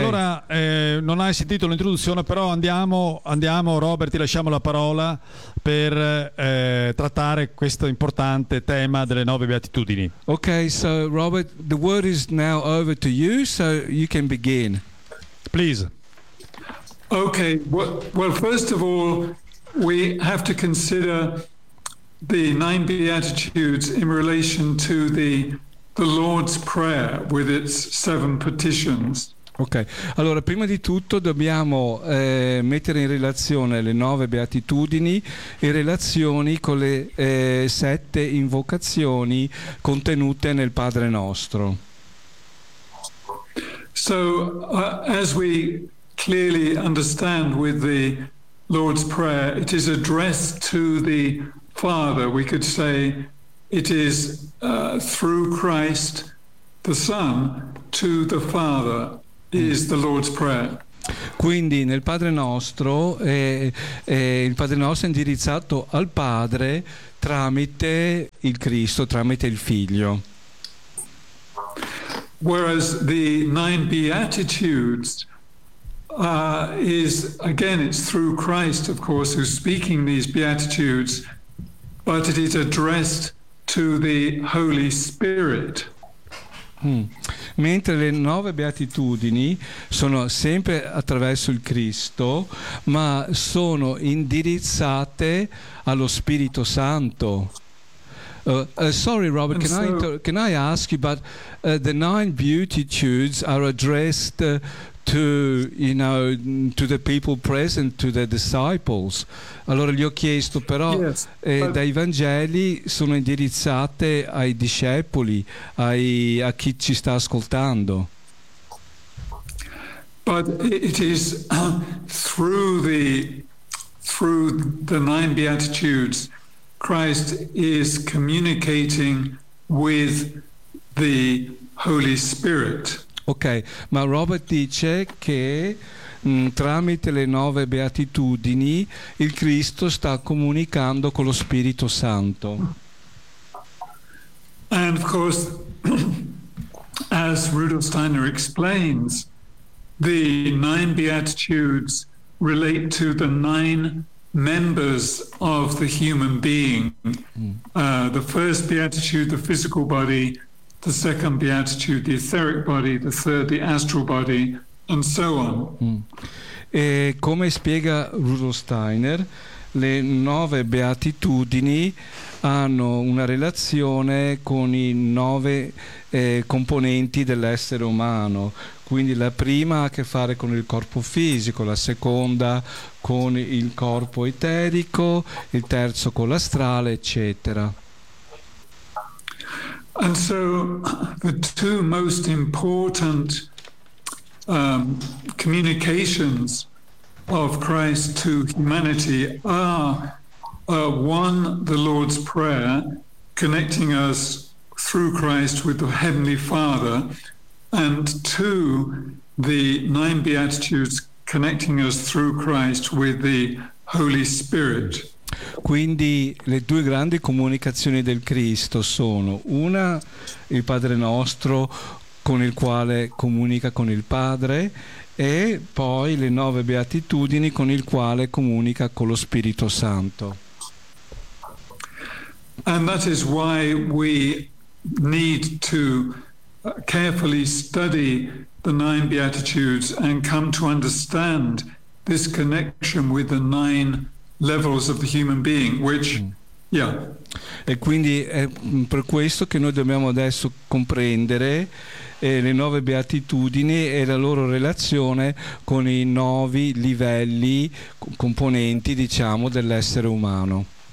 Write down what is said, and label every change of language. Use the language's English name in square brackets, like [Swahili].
[Italian] Allora non hai sentito l'introduzione, però andiamo, Robert, ti lasciamo la parola per trattare questo importante tema delle nove beatitudini. [English] Ok, so Robert, the word is now over to you, so you can begin. Please. Ok, well, first of all, we have to consider the nine beatitudes in relation to the Lord's Prayer with its seven petitions. [Italian] Ok, allora prima di tutto dobbiamo mettere in relazione le nove beatitudini in relazione con le sette invocazioni contenute nel Padre Nostro. [English] So as we clearly understand with the Lord's Prayer, it is addressed to the Father, we could say it is through Christ the Son to the Father is the Lord's Prayer. [Italian] Quindi nel Padre Nostro il Padre Nostro è indirizzato al Padre tramite il Cristo, tramite il Figlio. [English] Whereas the nine beatitudes is again it's through Christ, of course, who's speaking these beatitudes, but it is addressed to the Holy Spirit. [Italian] Mentre le nove beatitudini sono sempre attraverso il Cristo, ma sono indirizzate allo Spirito Santo. [English] Sorry, Robert, can I ask you, but the nine beatitudes are addressed to the people present, to the disciples. [Italian] Allora gli ho chiesto, però [English] yes, [Italian] dai Vangeli sono indirizzate ai discepoli, a chi ci sta ascoltando. [English] But it is through the nine beatitudes Christ is communicating with the Holy Spirit. [Italian] Ok, ma Robert dice che tramite le nove beatitudini il Cristo sta comunicando con lo Spirito Santo. [English] And of course, as Rudolf Steiner explains, the nine beatitudes relate to the nine members of the human being. The first beatitude, the physical body, the second beatitude, the etheric body, the third, the astral body, and so on. [Italian] E come spiega Rudolf Steiner, le nove beatitudini hanno una relazione con i nove componenti dell'essere umano. Quindi la prima ha a che fare con il corpo fisico, la seconda con il corpo eterico, il terzo con l'astrale, eccetera. [English] And so the two most important communications of Christ to humanity are One, the Lord's Prayer, connecting us through Christ with the Heavenly Father, and two, the Nine Beatitudes, connecting us through Christ with the Holy Spirit. [Italian] Quindi le due grandi comunicazioni del Cristo sono: una, il Padre Nostro, con il quale comunica con il Padre, e poi le nove beatitudini, con il quale comunica con lo Spirito Santo. [English] And that is why we need to carefully study the nine beatitudes and come to understand this connection with the nine levels of the human being, which, yeah. [Italian] E quindi è per questo che noi dobbiamo adesso comprendere le nove beatitudini e la loro relazione con i nove livelli componenti, diciamo, dell'essere umano.